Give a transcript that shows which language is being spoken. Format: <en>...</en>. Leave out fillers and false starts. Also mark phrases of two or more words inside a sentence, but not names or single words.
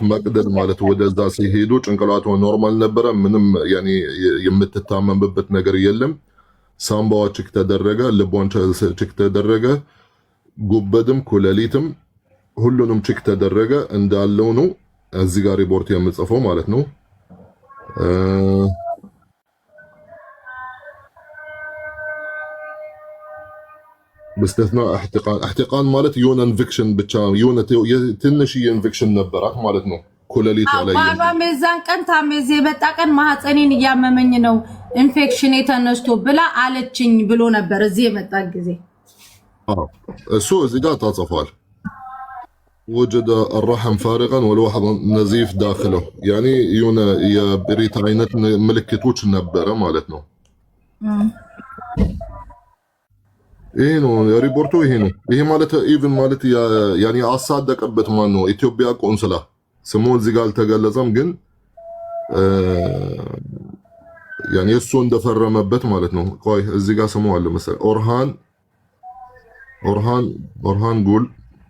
<am>መቅደድ ማለት ወደዛ ሲሄዱ ጭንቅላቷ ኖርማል ነበረ። ምንም ያኒ የምትታመምበት ነገር የለም። ሳምባዋ ቼክ ተደረገ፣ ልቧን ቼክ ተደረገ፣ ጉበትም ኩላሊትም ሁሉንም ቼክ ተደረገ። እንዳለው ነው እዚህ ጋር ሪፖርት የምጽፈው ማለት ነው።</am> <ar>باستثناء احتقان</ar> <am>ማለት የሆነ ኢንፌክሽን ብቻ የሆነ ትንሽ ኢንፌክሽን ነበራት ማለት ነው። ኩላሊቷ ላይ ባባ መዛን ቀን ታሜዝ የመጣ ቀን ማህፀኔን እያመመኝ ነው ኢንፌክሽን የተነስቶ ብላ አለችኝ ብሎ ነበር እዚህ የመጣ ጊዜ። እሱ እዚህ ጋር ተጽፏል።</am> <ar>وجد الرحم فارغا والواحد نزيف داخله يعني</ar> <am>የሆነ የብሪት አይነት ምልክቶች ነበረ ማለት ነው። ይሄ ነው ሪፖርቱ። ይሄ ማለት ኢቭን ማለት ያኔ አሳደቀበት ማን ነው? ኢትዮጵያ ቆንስላ ስሙ እዚህ ጋር አልተገለጸም፣ ግን ያኔ እሱ እንደፈረመበት ማለት ነው። ቆይ እዚህ ጋር ስሙ አለ መሰለኝ ኦርሃን ጉል</am>